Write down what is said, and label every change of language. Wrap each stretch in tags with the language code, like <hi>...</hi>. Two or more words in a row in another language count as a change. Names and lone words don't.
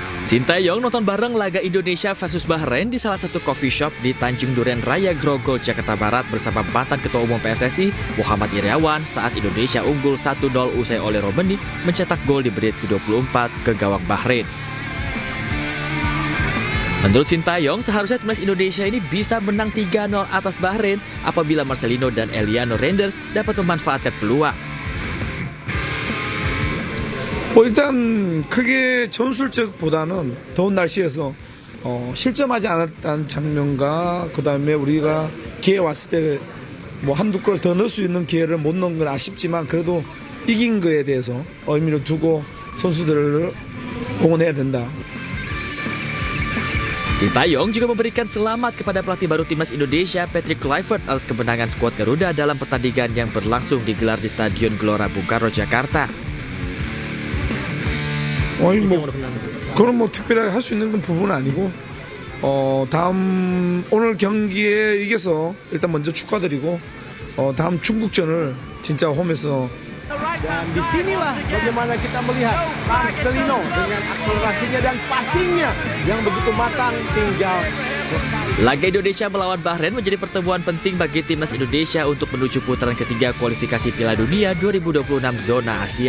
<id>Sintayong nonton bareng laga Indonesia versus Bahrain di salah satu</id> <en>coffee shop</en> <id>di Tanjung Duren Raya Grogol, Jakarta Barat bersama mantan Ketua Umum PSSI Muhammad Iriawan saat Indonesia unggul 1-0 usai Ole Romeni mencetak gol di menit ke-24 ke gawang Bahrain. Menurut Sintayong, seharusnya timnas Indonesia ini bisa menang 3-0 atas Bahrain apabila Marcelino dan Eliano Reinders dapat memanfaatkan peluang.</id> <ko>일단 크게 전술적보다는 더운 날씨에서 실점하지 않았다는 장면과 그다음에 우리가 기회 왔을 때 뭐 한두 골 더 넣을 수 있는 기회를 못 넣은 건 아쉽지만 그래도 이긴 거에 대해서 의미를 두고 선수들을 응원해야 된다.</ko> <id>Sintayong juga memberikan selamat kepada pelatih baru timnas Indonesia Patrick Kluivert atas kemenangan skuad Garuda dalam pertandingan yang berlangsung digelar di Stadion Gelora Bung Karno, Jakarta.</id> <ko>그건 뭐 특별하게 할 수 있는 건 부분은 아니고 다음 오늘 경기에 이겨서 일단 먼저 축하드리고 다음 중국전을 진짜 홈에서</ko> <id>Dan disinilah bagaimana kita melihat Marcelino dengan akselerasinya dan passingnya yang begitu matang tinggal. Laga Indonesia melawan Bahrain menjadi pertemuan penting bagi timnas Indonesia untuk menuju putaran ketiga kualifikasi Piala Dunia 2026 zona Asia.</id>